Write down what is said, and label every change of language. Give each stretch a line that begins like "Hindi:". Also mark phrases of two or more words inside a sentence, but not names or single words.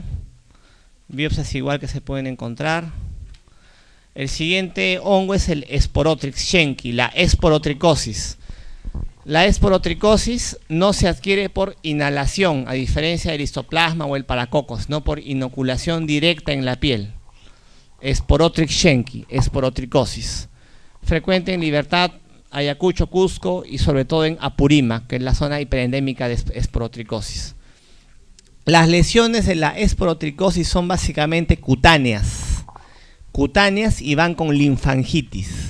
Spanish: Biopsias igual que se pueden encontrar. El siguiente hongo es el Sporotrix schenki, la esporotricosis. La esporotricosis no se adquiere por inhalación, a diferencia del histoplasma o el paracocos, no por inoculación directa en la piel. Sporotrix schenki, esporotricosis. Frecuente en Libertad, Ayacucho, Cusco y sobre todo en Apurima, que es la zona hiperendémica de esporotricosis. Las lesiones de la esporotricosis son básicamente cutáneas. Cutáneas y van con linfangitis.